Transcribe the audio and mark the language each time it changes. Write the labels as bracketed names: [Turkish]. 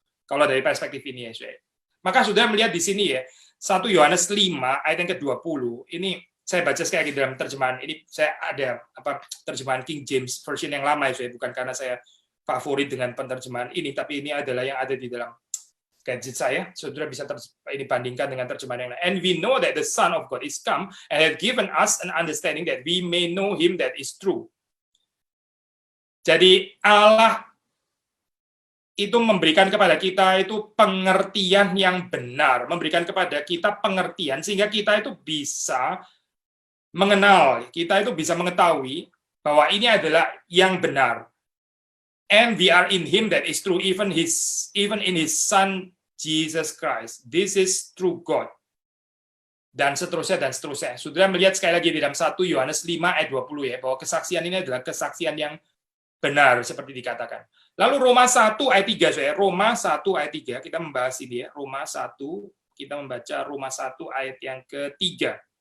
[Indonesian] Kalau dari perspektif ini ya, maka sudah melihat di sini ya, 1 Yohanes 5 ayat yang ke-20. Ini saya baca sekali lagi dalam terjemahan. Ini saya ada terjemahan King James version yang lama ya, bukan karena saya favorit dengan penerjemahan ini, tapi ini adalah yang ada di dalam gadget saya. Saudara bisa dibandingkan dengan terjemahan yang lain. [English] And we know that the Son of God is come and has given us an understanding that we may know him that is true. [Indonesian] Jadi Allah itu memberikan kepada kita itu pengertian yang benar, memberikan kepada kita pengertian sehingga kita itu bisa mengenal, kita itu bisa mengetahui bahwa ini adalah yang benar. [English] And we are in him that is true, even in his Son Jesus Christ. This is true God. [Indonesian] Dan seterusnya dan seterusnya. Saudara melihat sekali lagi di dalam 1 Yohanes 5 ayat 20 ya, bahwa kesaksian ini adalah kesaksian yang benar seperti dikatakan. Lalu Roma 1 ayat 3 saya. Roma 1 ayat 3 kita membahas ini ya. Roma 1 kita membaca Roma 1 ayat yang ketiga.